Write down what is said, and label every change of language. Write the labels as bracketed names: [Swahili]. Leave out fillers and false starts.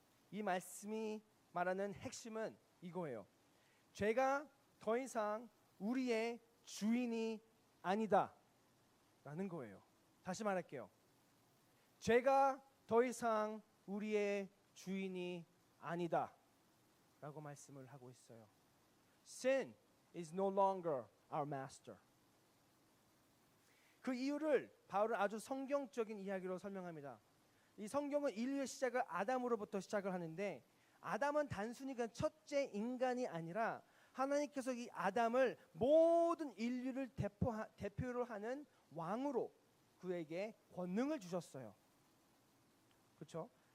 [Korean] 이 말씀이 말하는 핵심은 이거예요. 죄가 더 이상 우리의 주인이 아니다 라는 거예요. 다시 말할게요. 죄가 더 이상 우리의 주인이 아니다 라고 말씀을 하고 있어요. [English] Sin is no longer our master. [Korean] 그 이유를 바울은 아주 성경적인 이야기로 설명합니다. 이 성경은 인류의 시작을 아담으로부터 시작을 하는데, 아담은 단순히 그냥 첫째 인간이 아니라 하나님께서 이 아담을 모든 인류를 대표를 하는 왕으로 그에게 권능을 주셨어요. 그렇죠?